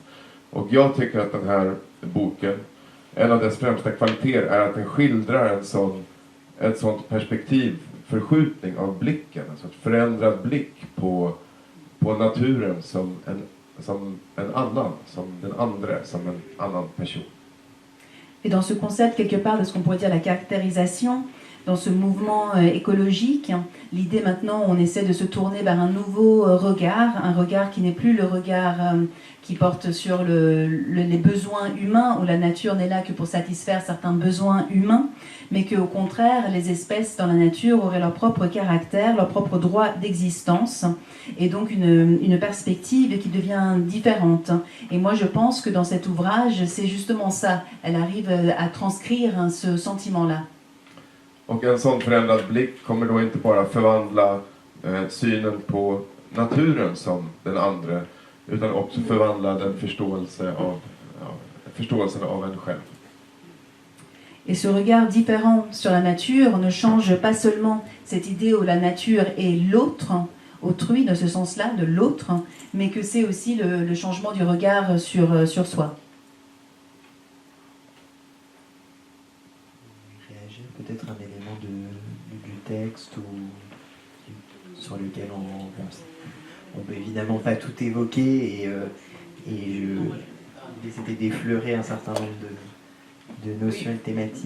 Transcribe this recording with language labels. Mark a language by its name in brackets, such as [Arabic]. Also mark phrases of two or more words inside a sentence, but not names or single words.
[Swedish] Och jag tycker att den här boken, en av dess främsta kvaliteter är att den skildrar ett sånt perspektivförskjutning av blicken, alltså ett förändrad blick på naturen som en annan, som den andra, som en annan person. [French] Et dans ce concept, quelque part, de ce qu'on pourrait dire la caractérisation, dans ce mouvement écologique, l'idée maintenant, on essaie de se tourner vers un nouveau regard, un regard qui n'est plus le regard qui porte sur les besoins humains, où la nature n'est là que pour satisfaire certains besoins humains, mais qu'au contraire, les espèces dans la nature auraient leur propre caractère, leur propre droit d'existence, et donc une perspective qui devient différente. Et moi, je pense que dans cet ouvrage, c'est justement ça. Elle arrive à transcrire ce sentiment-là. [Swedish] Och en sån förändrad blick kommer då inte bara förvandla synen på naturen som den andra, utan också förvandla den förståelsen av en själv. [French] Et ce regard différent sur la nature ne change pas seulement cette idée où la nature est l'autre, autrui dans ce sens-là, de l'autre, mais que c'est aussi le changement du regard sur soi. Réagir peut-être un élément du texte sur lequel on peut évidemment pas tout évoquer et l'idée c'était d'effleurer un certain nombre de notions et de thématiques.